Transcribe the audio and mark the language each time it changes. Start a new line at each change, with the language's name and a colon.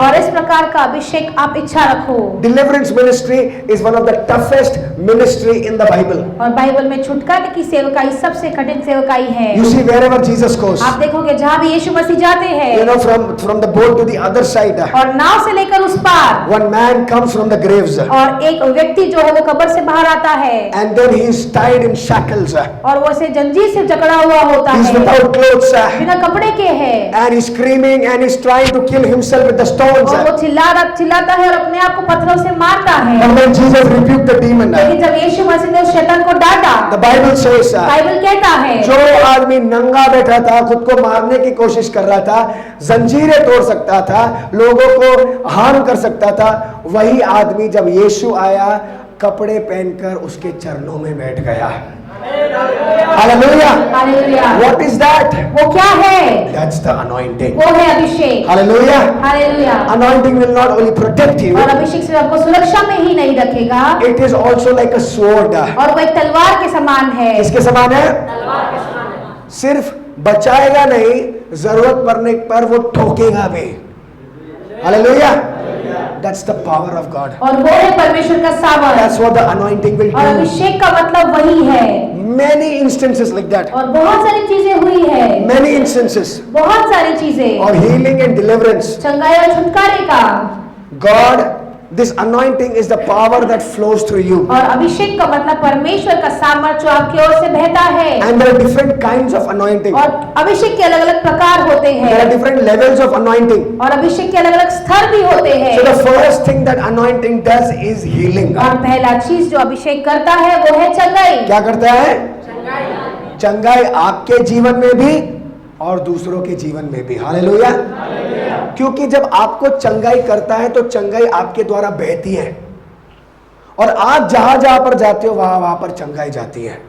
Hindi: और इस प्रकार का अभिषेक आप इच्छा रखो।
English: Deliverance ministry is one of the toughest ministry in the Bible.
Hindi: और बाइबल में छुटकारे की सेवकाई सबसे कठिन सेवकाई है।
English: You see wherever Jesus goes.
Hindi: आप देखोगे जहाँ भी यीशु मसीह जाते हैं।
English: You know from the boat to the other side.
Hindi: और नाव से लेकर उस पार।
English: One man comes from the graves.
Hindi: और एक व्यक्ति जो है वो कब्र से बाहर आता है।
English: And then he is tied in shackles.
Hindi: और वो ऐसे जंजीर से जकड़ा हुआ होता
English: He is
Hindi: है।
English: without clothes.
Hindi: बिना कपड़े के है।
English: And he is screaming and he is trying to kill himself with the stones.
Hindi: और वो चिल्लाता है और अपने आप को पत्थरों से मारता है।
English: And when Jesus rebuked the demon,
Hindi: लेकिन जब यीशु मसीह ने उस शैतान को डांटा,
English: the Bible says,
Hindi: बाइबल कहता है जो आदमी नंगा बैठा था, खुद को मारने की कोशिश कर रहा था, जंजीरें तोड़ सकता था, लोगों को हार्म कर सकता था, वही आदमी जब यीशु आया कपड़े पहनकर उसके चरणों में बैठ गया। Hallelujah. Hallelujah.
English: What is that?
Hindi: वो क्या है?
English: That's the anointing.
Hindi: वो है अभिषेक। Hallelujah. Hallelujah.
English: Anointing will not only protect you,
Hindi: और अभिषेक सिर्फ आपको सुरक्षा में ही नहीं रखेगा,
English: it is also like a sword.
Hindi: और वो एक तलवार के समान है। किसके समान है? तलवार के समान है। सिर्फ बचाएगा नहीं, जरूरत पड़ने पर वो ठोकेगा भी।
English: Hallelujah. That's the power of God.
Hindi: और वो है परमेश्वर का सामर्थ।
English: That's what the anointing will
Hindi: और
English: do.
Hindi: अभिषेक का मतलब वही है।
English: Many instances like that.
Hindi: और बहुत सारी चीजें हुई है।
English: Many instances
Hindi: बहुत सारी चीजें।
English: of healing and deliverance.
Hindi: चंगाई और छुटकारे का।
English: God, this anointing is the power that flows through you.
Hindi: और अभिषेक का मतलब परमेश्वर का सामर्थ जो आपकी ओर से बहता है।
English: And there are different kinds of anointing.
Hindi: और अभिषेक के अलग अलग प्रकार होते
English: There are
Hindi: हैं।
English: different levels of anointing.
Hindi: और अभिषेक के अलग अलग स्तर भी होते हैं।
English: So the first thing that anointing does is healing.
Hindi: और पहला चीज जो अभिषेक करता है वो है चंगाई। क्या करता है? चंगाई आपके जीवन में भी और दूसरों के जीवन में भी। हालेलुया। क्योंकि जब आपको चंगाई करता है तो चंगाई आपके द्वारा बहती है, और आप जहां जहां पर जाते हो वहां वहां पर चंगाई जाती है।